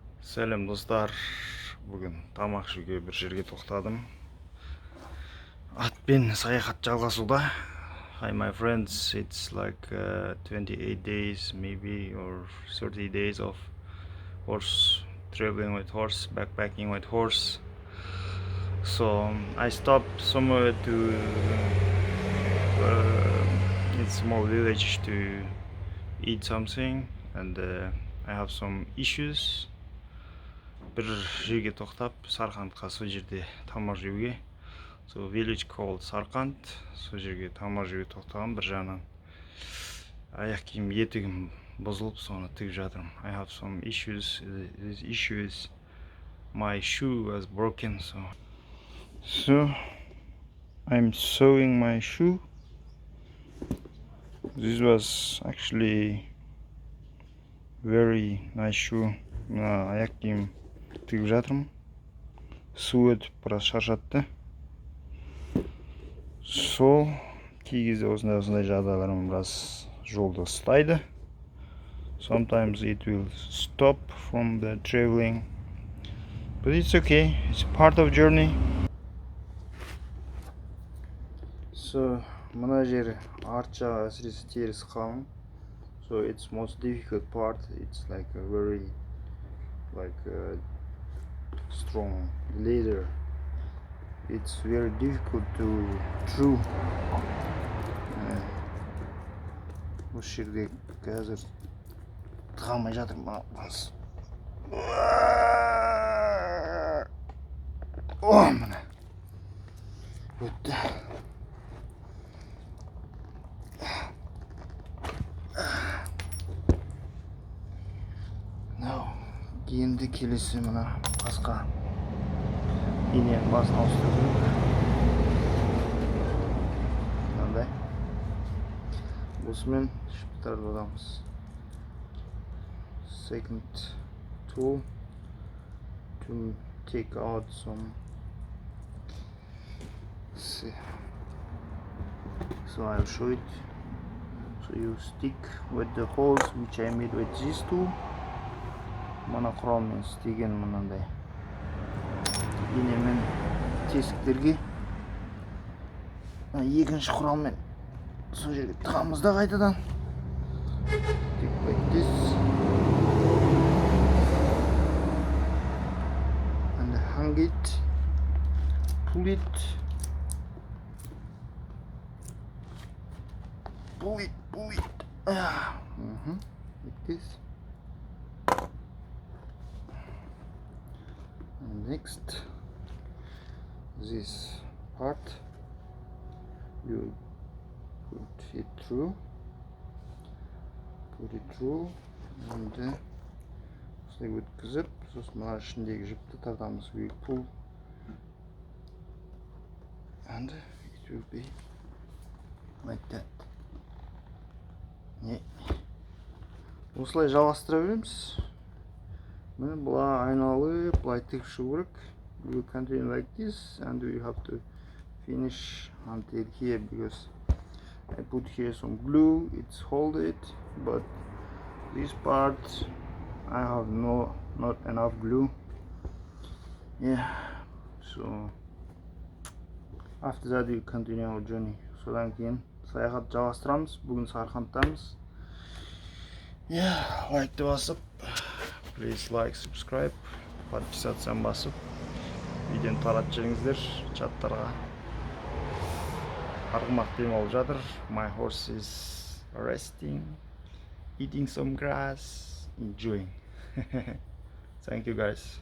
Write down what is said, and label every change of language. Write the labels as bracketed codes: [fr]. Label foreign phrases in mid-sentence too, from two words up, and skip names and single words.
[tr] Selam dostlar. Bugün [kk] тамақ жеуге bir жерге тоқтадым. Атпен саяхат жалғасуда. [en] Hi my friends, it's like 28 days maybe or 30 days of horse traveling with horse, backpacking with horse. So I stopped somewhere to in small village to eat something, and I have some issues. [kk] Bir жерге тоқтап, Сарқандқа сол жерде тамақ жеуге. [en] So village called Sarkand. [kk] Сол жерге тамақ жеуге тоқтағам. Bir жағынан аяқ киім етігім бұзылып, соны тігіп жатырмын. [en] I have some issues. This issue is my shoe was broken, so I'm sewing my shoe. This was actually very nice shoe. [kk] Аяқ киім тігіп жатырмын. Су өтіп біраз шаршатты. Сол кей кезде осындай жағдайларым біраз жолды ұстайды. [en] Sometimes it will stop from the traveling, but it's okay. It's part of journey. [kk] So мына жері арт жағы әсіресе теріс қалың. [en] So it's most difficult part. It's like a very strong leather. It's very difficult to chew. [kk] Осы жерде қазір тыға алмай жатырмын. Міне өтті. Енді келесі мына басқа иненің басын ауыстыру керек. Мынандай. Осымен шыптарды аламыз. [en] Second tool to take out some. See. So I'll show it. So you stick with the holes which I made with this tool. [kk] Мына құралмен істеген мынандай инемен тесіктерге екінші құралмен сол жерге тығамыз да қайтадан. [en] Take like this and hang it, pull it, like this. And next, this part you put it through, and [kk] осылай өткізіп, сосын мына ішіндегі жіпті тартамыз. [en] We pull, and it will be like that. [kk] Осылай жалғастыра береміз. Міне бұлай айналып, бұлай тігіп шығу керек. [en] We will continue like this, and we have to finish until here because I put here some glue. It's hold it, but this part I have not enough glue. Yeah, so after that we continue our journey. [kk] Содан кейін саяхат жалғастырамыз. Бүгін Сарқандтамыз. Yeah, лайкты басып, [en] please like, subscribe, [kk] подписаться басып, видеоны таратып жіберіңіздер чаттарға. Арғымақ демалып жатыр. [en] My horse is resting, eating some grass, enjoying. Thank you guys.